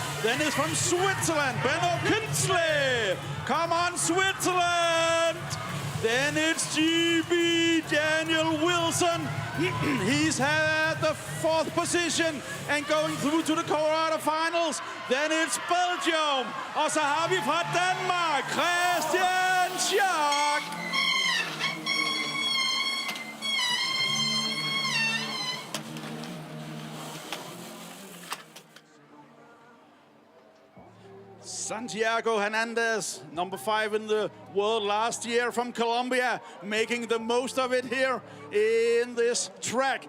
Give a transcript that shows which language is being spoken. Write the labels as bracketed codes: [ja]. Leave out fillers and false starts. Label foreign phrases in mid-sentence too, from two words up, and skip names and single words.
[en] Then it's from Switzerland, Benno Künzle. Come on, Switzerland. Then it's GB Daniel Wilson. He's had the 4th position and going through to the quarterfinals. Then it's Belgium. [da] Og så har vi fra Danmark, Christian Schack. [en] Santiago Hernandez, number 5 in the world last year from Colombia, making the most of it here in this track.